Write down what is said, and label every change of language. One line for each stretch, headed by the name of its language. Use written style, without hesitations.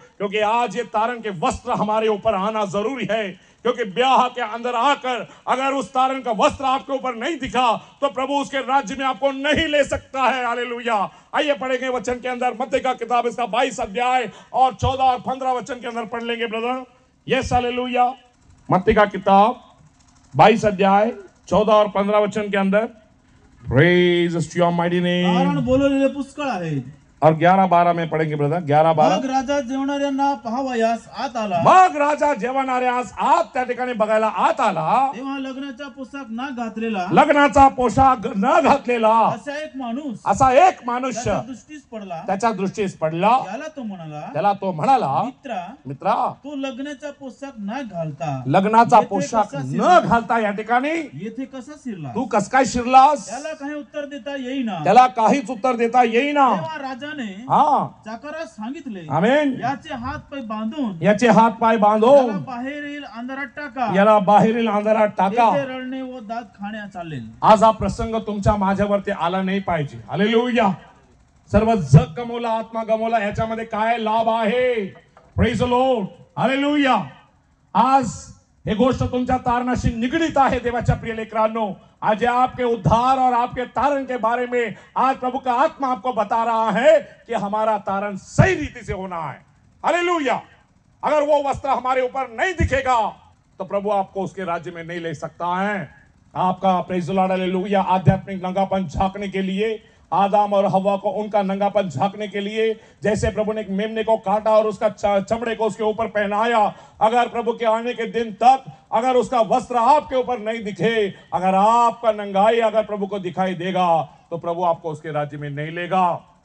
Hindi: क्योंकि आज ये तारण के वस्त्र हमारे ऊपर आना जरूरी है, क्योंकि ब्याह के अंदर आकर अगर उस तारण का वस्त्र आपके ऊपर नहीं दिखा तो प्रभु उसके राज्य में आपको नहीं ले सकता है, हालेलुया। आइए पढ़ेंगे वचन के अंदर, मत्ती का किताब इसका 22 अध्याय और 14 और 15 वचन के अंदर पढ़ लेंगे ब्रदर। Yes, hallelujah. मत्ती का किताब 22 अध्याय 14 और 15 वचन के अंदर,
English: Praise your mighty name.
Marathi: कारण बोलवलेले पुष्कळ आहेत।
Hindi: और 11-12 में पढ़ेंगे ब्रदर, 11-12।
Marathi: मग राजा जेवणाऱ्यांना पाहावयास आत आला, मग राजा जेवणाऱ्यास आत त्या ठिकाणी बघायला आत आला, तेव्हा लग्नाचा पोशाख न घातलेला लग्नाचा पोशाख न घातलेला असा एक माणूस असा एक मनुष्य त्याच्या दृष्टीस पडला। त्याच्या दृष्टीस पडला। त्याला तो म्हणाला, मित्रा, तो लग्नाचा पोशाख न घालता लग्नाचा येथे पोशाख कसा न शिरला? घालता या ठिकाणी येथे कसा शिरला? तू कस काय शिरलास? त्याला काही उत्तर देता येईना। त्याला काहीच उत्तर देता येईना। तेव्हा राजाने हा, चाकरास सांगितले, आमेन, याचे हात पाय बांधून याचे हात पाय बांधो, याला बाहेरील अंधारात टाका, याला बाहेरील अंधारात टाका। येथे रडणे व दात खाणे चालेल। आज हा प्रसंग तुमच्या माझ्यावरती आला नाही पाहिजे, हालेलुया। सर्व जग गमवला, आत्मा गमवला, याच्यामध्ये काय लाभ आहे?
English: praise the Lord,
Marathi: hallelujah. आज हे गोष्ट तुमच्या तारणाशी निगडीत आहे देवाच्या प्रिय लेकरांनो।
Hindi: आज आपके उद्धार और आपके तारण के बारे में आज प्रभु का आत्मा आपको बता रहा है कि हमारा तारण सही रीति से होना है, हालेलुया। अगर वो वस्त्र हमारे ऊपर नहीं दिखेगा तो प्रभु आपको उसके राज्य में नहीं ले सकता है। आपका प्रेज द लॉर्ड, हालेलुया, आध्यात्मिक नंगापन झांकने के लिए, आदम और हवा को उनका नंगापन झांकने के लिए, जैसे प्रभु ने एक मेमने को काटा और उसका चमड़े को उसके ऊपर पहनाया, अगर प्रभु के आने के दिन तक अगर उसका वस्त्र आपके ऊपर नहीं दिखे, अगर आपका नंगाई अगर प्रभु को दिखाई देगा तो प्रभु आपको उसके राज्य में नहीं लेगा।